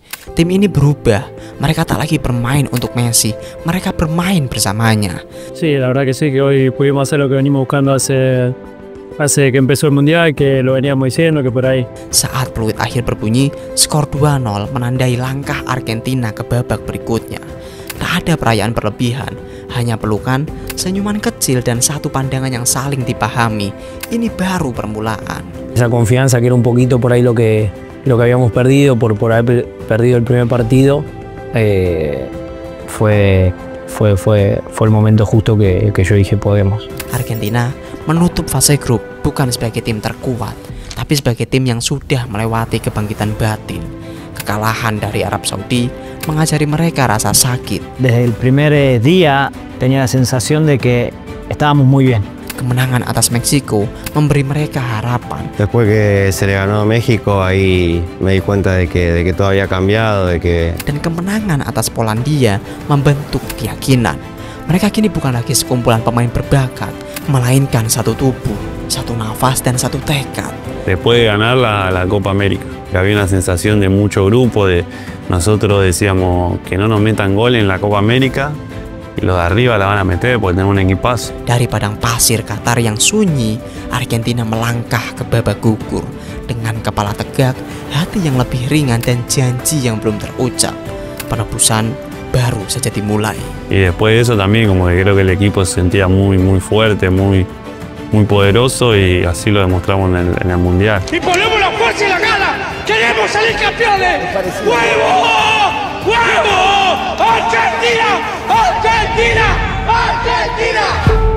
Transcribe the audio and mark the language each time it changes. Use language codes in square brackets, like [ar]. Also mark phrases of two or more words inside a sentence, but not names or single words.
[id] Tim ini berubah, mereka tak lagi bermain untuk Messi, mereka bermain bersamanya. [es] Sí, la verdad que sí, que hoy pudimos hacer lo que venimos buscando hace que empezó el Mundial, que lo veníamos diciendo, que por ahí. [id] Saat peluit akhir berbunyi, skor 2-0 menandai langkah Argentina ke babak berikutnya. Tak ada perayaan berlebihan, hanya pelukan, senyuman kecil dan satu pandangan yang saling dipahami. Ini baru permulaan. [es] Esa confianza que era un poquito por ahí lo que habíamos perdido por haber perdido el primer partido, fue el momento justo que yo dije podemos. [id] Argentina menutup fase grup bukan sebagai tim terkuat, tapi sebagai tim yang sudah melewati kebangkitan batin. Kekalahan dari Arab Saudi mengajari mereka rasa sakit. [es] Desde el primer día tenía la sensación de que estábamos muy bien. [id] Kemenangan atas Meksiko memberi mereka harapan. [es] Después que se le ganó a México, ahí me di cuenta de que todo había cambiado, [id] Dan kemenangan atas Polandia membentuk keyakinan. Mereka kini bukan lagi sekumpulan pemain berbakat, melainkan satu tubuh, satu nafas dan satu tekad. [es] Después de ganar la Copa América, había una sensación de mucho grupo, de nosotros decíamos que no nos metan gol en la Copa América. Y los de arriba la van a meter porque tenemos un equipazo. [id] Dari padang pasir Qatar yang sunyi, Argentina melangkah ke babak gugur dengan kepala tegak, hati yang lebih ringan dan janji yang belum terucap. Penebusan baru saja dimulai. [es] Y después de eso también como que creo que el equipo se sentía muy fuerte, muy poderoso y así lo demostramos en el Mundial. Y ponemos la fuerza y la gana. Queremos salir campeones. ¡Huevo! ¡Huevo! ¡Argentina! ¡Argentina! ¡Argentina!